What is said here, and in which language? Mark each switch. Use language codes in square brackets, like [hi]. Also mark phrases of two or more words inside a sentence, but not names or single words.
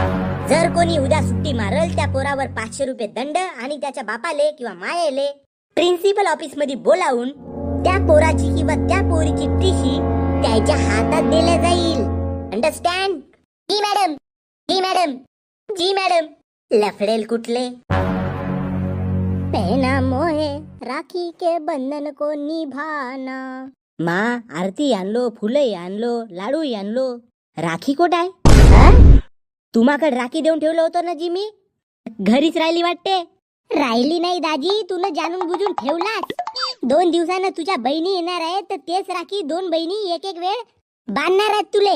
[mr] जर कोणी उद्या सुट्टी मारल त्या पोरावर 500 रुपये दंड आणि त्याच्या बापाले किंवा मायेले प्रिन्सिपल ऑफिस मध्ये बोलावून त्या पोराची किंवा त्या पोरीची टीशी त्याच्या हातात दिल्या जाईल. अंडरस्टँड? जी मॅडम. जी मॅडम. जी मॅडम. लफडेल कुठले. [hi] पहना मोहे राखी के बंधन को निभाना. [mr] माँ आरती आणलो, फुलही आणलो, लाडूही आणलो. राखी कोट आहे? तुम्हाकडे राखी देऊन ठेवलं होतं ना जी मी. घरीच राहिली वाटते. राहिली नाही दाजी, तुला जाणून बुजून ठेवलास. 2 दिवसानं तुझ्या बहिणी येणार आहेत तर तेच राखी 2 बहिणी एक एक वेळ बांधणार आहेत तुले.